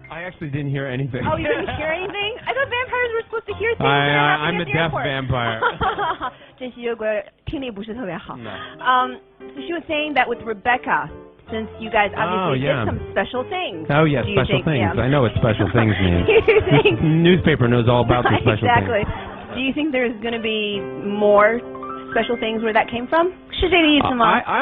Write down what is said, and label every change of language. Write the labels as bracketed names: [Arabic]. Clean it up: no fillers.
[English] I actually didn't hear anything. Oh, you didn't hear anything? I thought vampires were supposed to hear things. I'm a deaf vampire. [Chinese] 这吸血鬼听力不是特别好。 [English] No. So she was saying that with Rebecca, since you guys obviously did some special things. Oh, yes, special things. I know what special things mean. This newspaper knows all about the special exactly. things. Do you think there's going to be more special things where that came from? [Chinese] 是这个意思吗？